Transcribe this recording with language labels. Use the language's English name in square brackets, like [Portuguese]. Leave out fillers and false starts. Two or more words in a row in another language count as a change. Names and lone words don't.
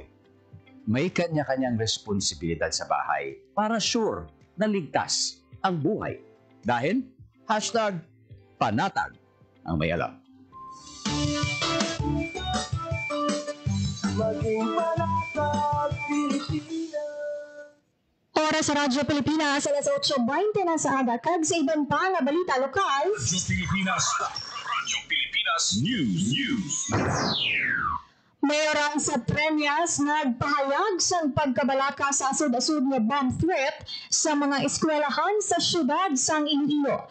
[Filipino] May kanya-kanyang responsibilidad sa bahay para sure na ligtas ang buhay. Dahil #panatag ang may alam. Maging panatag, Pilipinas. [Hiligaynon] Oras sa Radyo Pilipinas, alas 8:20 na sa aga. Kag sa ibang pa nga balita lokal. Radyo Pilipinas News. Mayorang sa Treñas nagpahayag sa pagkabalaka sa asod-asod nga [English] bomb threat [Hiligaynon] sa mga eskwelahan sa syudad sang Iloilo.